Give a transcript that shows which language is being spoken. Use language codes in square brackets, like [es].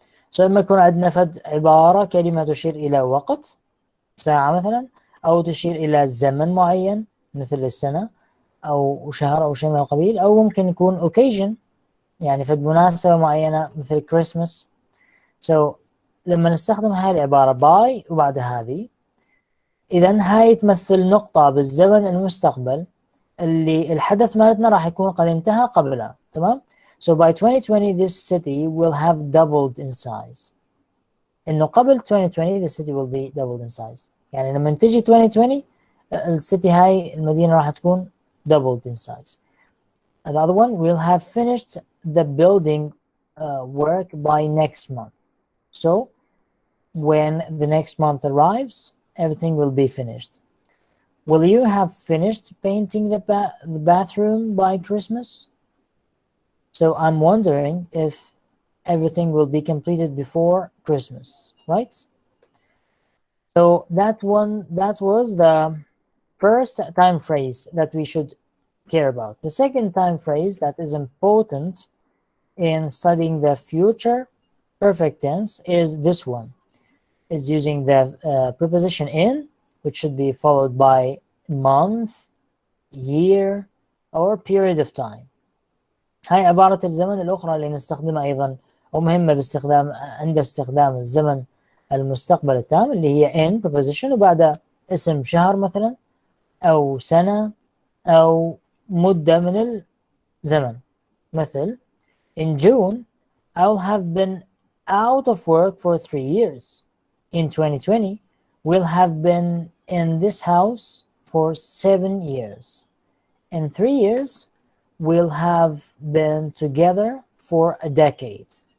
[ar] So إما يكون عندنا فد عبارة كلمة تشير إلى وقت ساعة مثلا، أو تشير إلى زمن معين مثل السنة أو شهر أو شيء من القبيل، أو ممكن يكون occasion يعني فد مناسبة معينة مثل Christmas. So لما نستخدم هاي العبارة by وبعد هذه، إذن هاي تمثل نقطة بالزمن المستقبل اللي الحدث مالتنا راح يكون قد انتهى قبلها. تمام. [en] So by 2020 this city will have doubled in size. [ar] إنه قبل [en] 2020 the city will be doubled in size. [ar] يعني لما تجي 2020 السيتي هاي المدينة راح تكون [en] doubled in size. The other one, we'll have finished the building work by next month. So when the next month arrives, everything will be finished. Will you have finished painting the bathroom by Christmas? So I'm wondering if everything will be completed before Christmas, right? So that was the first time phrase that we should care about. The second time phrase that is important in studying the future perfect tense is this one. Is using the preposition in, which should be followed by month, year, or period of time. [ar] هاي عبارة الزمن الأخرى اللي نستخدمها أيضا ومهمة باستخدام عند استخدام الزمن المستقبل التام، اللي هي in preposition وبعد اسم شهر مثلا أو سنة أو مدة من الزمن. مثل [en] in June I'll have been out of work for 3 years. In 2020 we'll have been in this house for 7 years. In 3 years we'll have been together for a decade.